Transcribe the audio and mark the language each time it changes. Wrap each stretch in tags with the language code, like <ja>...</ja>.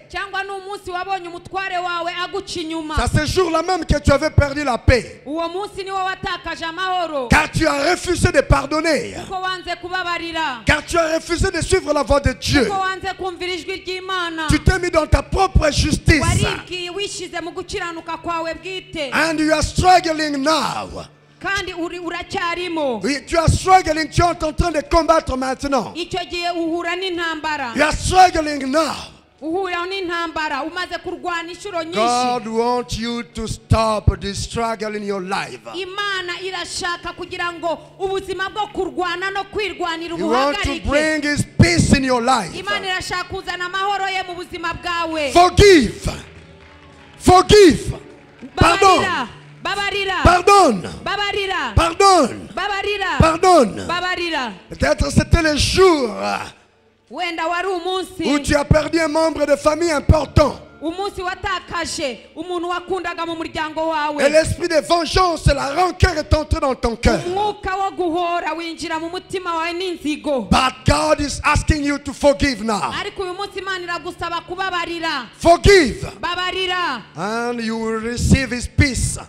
<rw>Cyangwa ni umunsi wabonye umutware wawe aguca inyuma.</rw> <fr>C'est ce jour-là même que tu avais perdu la paix.</fr> <rw>Uwo munsi niwo watakaje amahoro.</rw> <fr>Car tu as refusé de pardonner.</fr> <rw>Kuko wanze kubabarira.</rw> <fr>Car tu as refusé de suivre la voie de Dieu.</fr> <rw>Kuko wanze kumvira ijwi ry'Imana.</rw> <fr>Tu t'es mis dans ta propre justice.</fr> <rw>Waribwiye wishize mu gukiranuka kwawe bwite.</rw> <en>And you are struggling now.</en> <rw>Kandi uracyarimo.</rw> <fr>Oui, tu es struggling, tu es en train de combattre maintenant.</fr> <rw>Icyo gihe uhura n'intambara.</rw> <en>You are struggling now.</en> <rw>Uhura n'intambara umaze kurwana inshuro nyinshi.</rw> <en>God wants you to stop this struggle in your life.</en> <rw>Imana irashaka kugira ngo ubuzima bwo kurwana no kwirwanira</rw> <en>He wants to</en> <rw>ubuhagarike.</rw> <en>bring His peace in your life.</en> <rw>Imana irashaka kuzana amahoro ye mu buzima bwawe.</rw> <en>Forgive. Forgive. Pardon.</en> <rw>Babarira.</rw> <fr>Pardonne.</fr> <rw>Babarira.</rw> <fr>Pardonne.</fr> <rw>Babarira.</rw> <fr>Pardonne.</fr> <rw>Babarira.</rw> <fr>Peut-être c'était le jour</fr> <rw>Wenda wari umunsi.</rw> <fr>où tu as perdu un membre de famille important.</fr> <rw>Umunsi watakaje umuntu wakundaga mu muryango wawe.</rw> <fr>Et l'esprit de vengeance, la rancœur est entré dans ton cœur.</fr> <rw>Umwuka wo guhora winjira mu mutima wawe n'inzigo.</rw> <en>But God is asking you to forgive now.</en> <rw>Ariko uyu munsi Imana iragusaba kubabarira.</rw> <en>Forgive.</en> <rw>Babarira.</rw> <en>And you will receive His peace.</en>